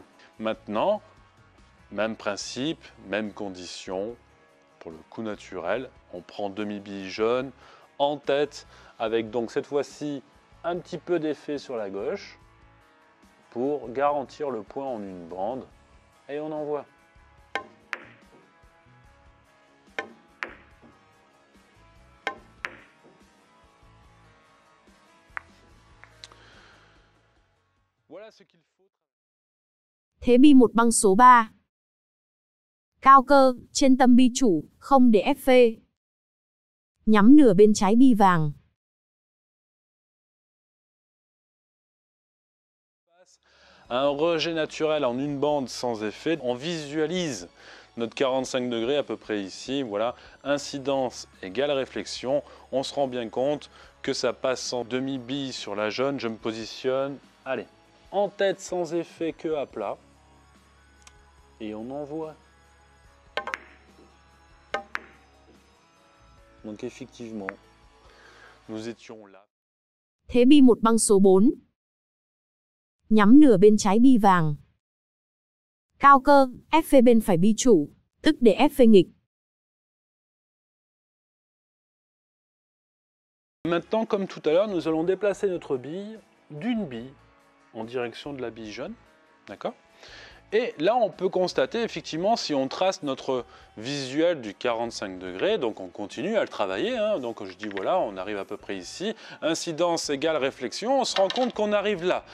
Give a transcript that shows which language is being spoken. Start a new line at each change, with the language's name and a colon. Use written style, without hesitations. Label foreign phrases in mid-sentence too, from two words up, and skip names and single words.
French: Maintenant, même principe, même condition, pour le coup naturel, on prend demi-bille jaune en tête, avec donc cette fois-ci un petit peu d'effet sur la gauche, pour garantir le point en une bande, et on envoie. Voilà ce qu'il faut.
Vietnamese: Thế bi một băng số 3. Cao cơ, trên tâm bi chủ, không để FV. Nhắm nửa bên trái bi vàng.
French: Un rejet naturel en une bande sans effet. On visualise notre 45 degrés à peu près ici. Voilà, incidence égale réflexion. On se rend bien compte que ça passe en demi-bille sur la jaune. Je me positionne. Allez, en tête sans effet, queue à plat. Et on envoie. Donc effectivement, nous étions là.
Vietnamese: Thế bi một băng số 4. Nhắm nửa bên trái bi vàng. Cao cơ, FV bên phải bi chủ, tức để FV nghịch.
French: Maintenant, comme tout à l'heure, nous allons déplacer notre bille d'une bille en direction de la bille jaune. D'accord ? Et là, on peut constater, effectivement, si on trace notre visuel du 45 degrés, donc on continue à le travailler, hein, donc je dis voilà, on arrive à peu près ici, incidence égale réflexion, on se rend compte qu'on arrive là.